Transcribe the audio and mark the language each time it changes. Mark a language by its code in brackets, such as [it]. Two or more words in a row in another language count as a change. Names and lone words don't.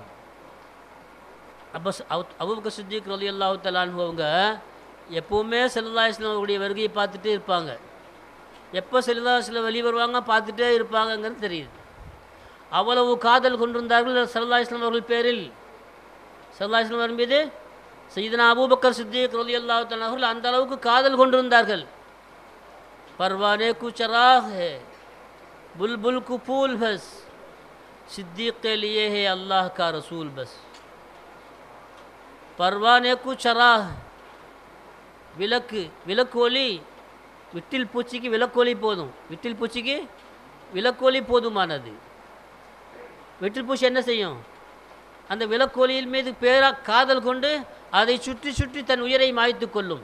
[ta] அப்போ அபூபக்கர் சித்திக் [ar] رضي الله تعالى [ta] அவங்க எப்போவுமே [ar] صلى الله عليه وسلم [ta] அவருடைய வருகையை பார்த்துட்டே இருப்பாங்க. எப்போ [ar] صلى الله عليه وسلم [ta] வெளியே வருவாங்க பார்த்துட்டே இருப்பாங்கங்கிறது தெரியுது. அவ்வளவு காதல் கொண்டிருந்தார்கள் [ar] صلى الله عليه وسلم [ta] அவர்கள் பேரில். [ar] صلى الله عليه وسلم [ta] மீது சய்யிதுனா அபூபக்கர் சித்திக் [ar] رضي الله تعالى [ta] அவர்கள் அந்த அளவுக்கு காதல் கொண்டிருந்தார்கள். [ur] پروانے کو چراغ ہے، بلبل کو پھول بس، صدیق کے لیے ہے اللہ کا رسول بس. پروانے کو چراغ, [ta] விளக்கு ஒளி, விட்டில் பூச்சிக்கு விளக்கொலி போதும், விட்டில் பூச்சிக்கு விளக்கொலி போதுமானது. விட்டில் பூச்சி என்ன செய்யும்? அந்த விளக்கொலியின் மீது காதல் கொண்டு அதை சுற்றி சுற்றி தன் உயிரை மாய்த்து கொள்ளும்.